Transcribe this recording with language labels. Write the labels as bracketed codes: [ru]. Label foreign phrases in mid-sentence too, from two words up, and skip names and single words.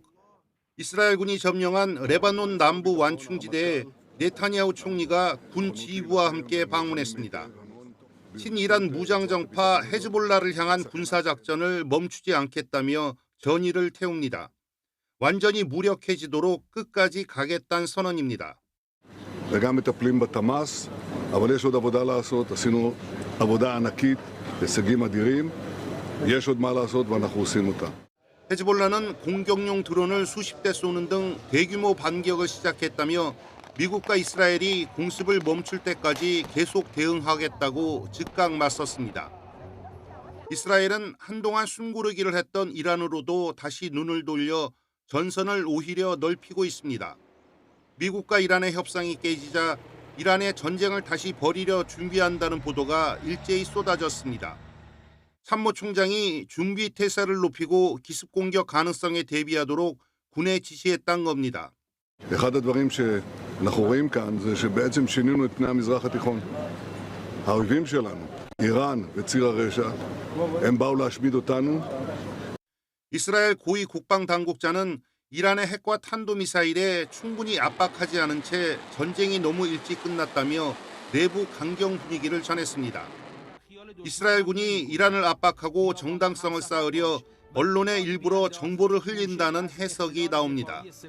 [ko] 이스라엘군이 점령한 레바논 남부 완충지대에 네타냐후 총리가 군 지휘부와 함께 방문했습니다. 친이란 무장정파 헤즈볼라를 향한 군사작전을 멈추지 않겠다며 전의를 태웁니다. 완전히 무력해지도록 끝까지 가겠다는 선언입니다. [he] וגם מטפלים בתמ"ס, אבל יש עוד עבודה לעשות. עשינו עבודה ענקית, הישגים אדירים. יש עוד מה לעשות ואנחנו עושים אותה. [ko] 헤즈볼라는 공격용 드론을 수십 대 쏘는 등 대규모 반격을 시작했다며 미국과 이스라엘이 공습을 멈출 때까지 계속 대응하겠다고 즉각 맞섰습니다. 이스라엘은 한동안 숨고르기를 했던 이란으로도 다시 눈을 돌려 전선을 오히려 넓히고 있습니다. 미국과 이란의 협상이 깨지자 이란의 전쟁을 다시 벌이려 준비한다는 보도가 일제히 쏟아졌습니다. 참모총장이 준비 태세를 높이고 기습 공격 가능성에 대비하도록 군에 지시했다는 겁니다. [he] אחד הדברים שאנחנו רואים כאן זה שבעצם שינינו את פני המזרח התיכון. האויבים שלנו, איראן וציר הרשע, הם באו להשמיד אותנו. [ko] 이스라엘 고위 국방 당국자는 이란의 핵과 탄도미사일에 충분히 압박하지 않은 채 전쟁이 너무 일찍 끝났다며 내부 강경 분위기를 전했습니다. 이스라엘군이 이란을 압박하고 정당성을 쌓으려 언론에 일부러 정보를 흘린다는 해석이 나옵니다.